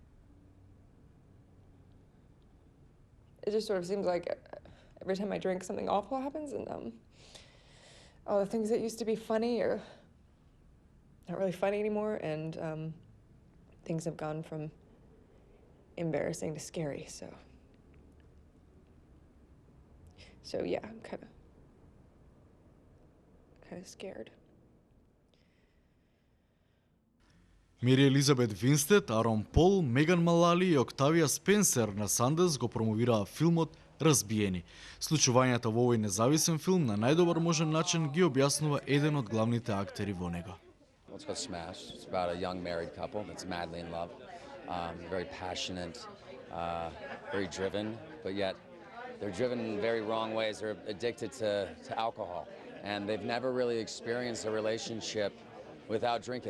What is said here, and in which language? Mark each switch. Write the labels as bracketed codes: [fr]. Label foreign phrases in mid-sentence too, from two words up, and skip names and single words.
[en] It just sort of seems like every time I drink, something awful happens, and all the things that used to be funny are not really funny anymore, and things have gone from embarrassing to scary, so yeah, I'm kind of scared. [mk] Мери Елизабет Винстед, Арон Пол, Меган Малали и Октавија Спенсер на Санденс го промовираа филмот Разбиени. Случувањата во овој независен филм на најдобар можен начин ги објаснува еден од главните актери во него. [en] It's called Smash. It's about a young married couple that's madly in love, very passionate, very driven, but yet they're driven in very wrong ways. They're addicted to alcohol, and they've never really experienced a relationship without drinking.